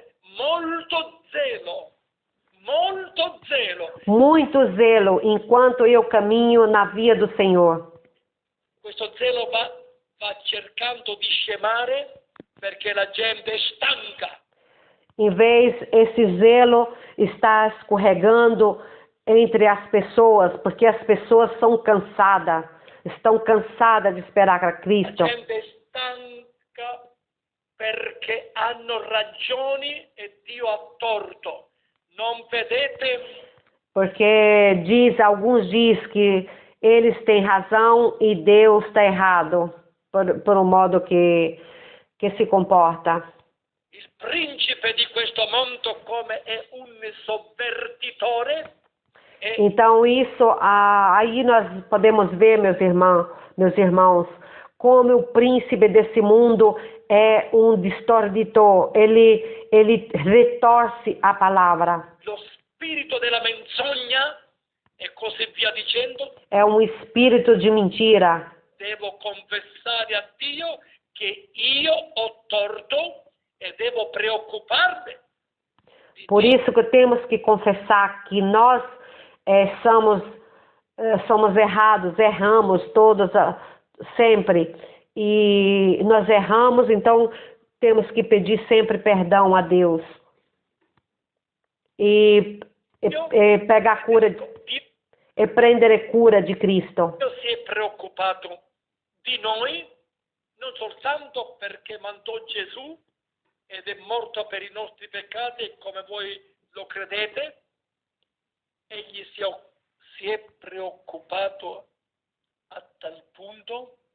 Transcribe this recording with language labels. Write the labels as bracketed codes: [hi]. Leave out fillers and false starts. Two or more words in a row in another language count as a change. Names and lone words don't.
[it] Molto zelo. Molto zelo. [pt] Muito zelo enquanto eu caminho na via do Senhor. [it] Questo zelo va cercando di scemare perché la gente è stanca. [pt] Em vez, esse zelo está escorregando entre as pessoas, porque as pessoas estão cansadas de esperar a Cristo. [it] La gente è stanca perché hanno ragioni e Dio ha torto. Non vedete? [pt] Porque alguns diz que eles têm razão e Deus está errado por um modo que se comporta. [it] Il principe di questo mondo come è un sovvertitore. [pt] Então isso, aí nós podemos ver, meus irmãos, como o príncipe desse mundo é um distorcedor. Ele retorce a palavra. [it] Lo spirito della menzogna e così via dicendo. [pt] É um espírito de mentira. [it] Devo confessare a Dio che io ho torto e devo preoccuparmi. [pt] Por isso que temos que confessar que nós somos errados, erramos todos sempre. E nós erramos, então temos que pedir sempre perdão a Deus. E pegar cura, [it] e prendere cura di Cristo. Dio si è preoccupato di noi, non soltanto perché mandò Gesù ed è morto per i nostri peccati, come voi lo credete, egli si è preoccupato a tal punto.